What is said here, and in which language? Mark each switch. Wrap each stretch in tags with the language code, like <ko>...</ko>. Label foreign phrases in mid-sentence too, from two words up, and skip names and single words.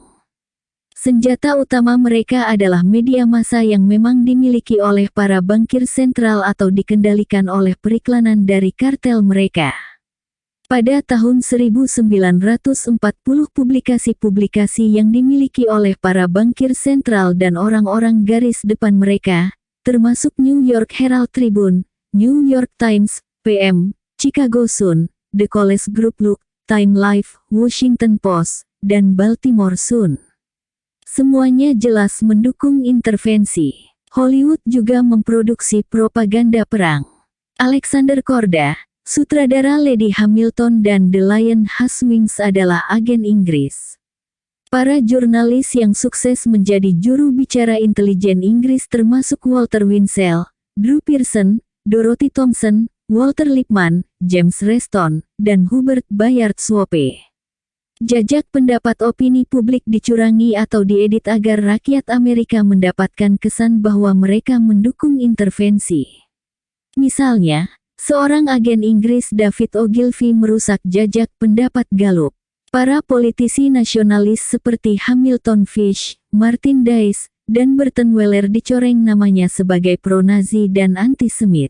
<id>Senjata utama mereka adalah media massa yang memang dimiliki oleh para bankir sentral atau dikendalikan oleh periklanan dari kartel mereka. Pada tahun 1940 publikasi-publikasi yang dimiliki oleh para bankir sentral dan orang-orang garis depan mereka, termasuk New York Herald Tribune, New York Times, PM, Chicago Sun, The College Group Look, Time Life, Washington Post, dan Baltimore Sun. Semuanya jelas mendukung intervensi. Hollywood juga memproduksi propaganda perang. Alexander Korda, sutradara Lady Hamilton dan The Lion Has Wings adalah agen Inggris. Para jurnalis yang sukses menjadi juru bicara intelijen Inggris termasuk Walter Winchell, Drew Pearson, Dorothy Thompson, Walter Lippmann, James Reston, dan Hubert Bayard Swope. Jajak pendapat opini publik dicurangi atau diedit agar rakyat Amerika mendapatkan kesan bahwa mereka mendukung intervensi. Misalnya, seorang agen Inggris David Ogilvy merusak jajak pendapat Gallup. Para politisi nasionalis seperti Hamilton Fish, Martin Dice, dan Burton Weller dicoreng namanya sebagai pro-Nazi dan antisemit.</id>